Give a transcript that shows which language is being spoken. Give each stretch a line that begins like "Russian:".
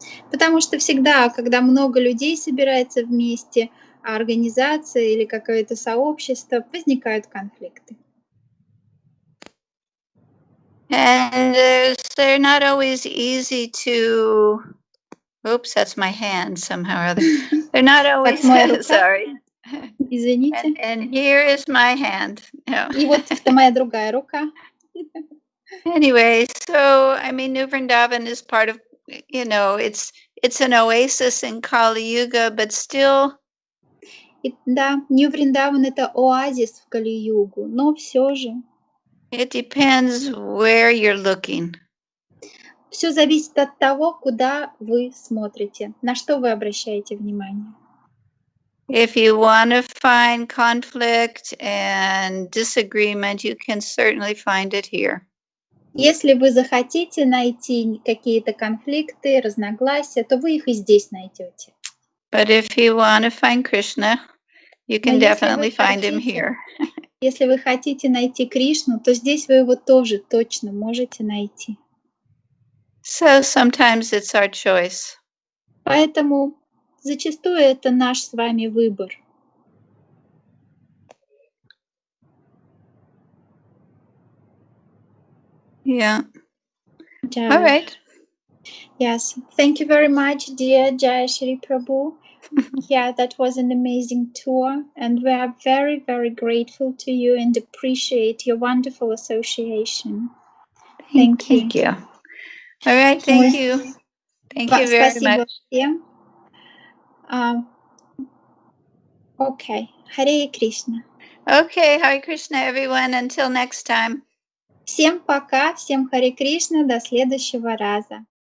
Russian: Потому что всегда, когда много людей собирается вместе, организация или какое-то сообщество, возникают конфликты.
English: And they're not always easy to... Oops, that's my hand somehow or other. They're not always... Sorry.
Russian: Извините.
English: And here is my hand.
Russian: И вот это моя другая рука.
English: Anyway, so, I mean, New Vrindavan is part of, it's an oasis in Kali Yuga, but still...
Russian: Да, Нью-Вриндаван — это оазис в Кали-югу, но все же.
English: It depends where you're looking.
Russian: Все зависит от того, куда вы смотрите, на что вы обращаете внимание.
English: If you want to find conflict and disagreement, you can certainly find it here.
Russian: Если вы захотите найти какие-то конфликты, разногласия, то вы их и здесь найдете.
English: But if you want to find Krishna, you can definitely find him here.
Russian: Если вы хотите найти Кришну, то здесь вы его тоже точно можете найти.
English: So sometimes it's our choice.
Russian: Поэтому зачастую это наш с вами выбор.
English: Yeah. Jai. All right. Yes, thank you very much, dear Jayashri Prabhu. Yeah, that was an amazing tour, and we are very, very grateful to you and appreciate your wonderful association. Thank you. Thank you. All right, thank you. Thank you very
Russian: Спасибо
English: much. всем. Okay, Hare Krishna. Okay, Hare Krishna, everyone. Until next time.
Russian: Всем пока, всем Харе Кришна, до следующего раза.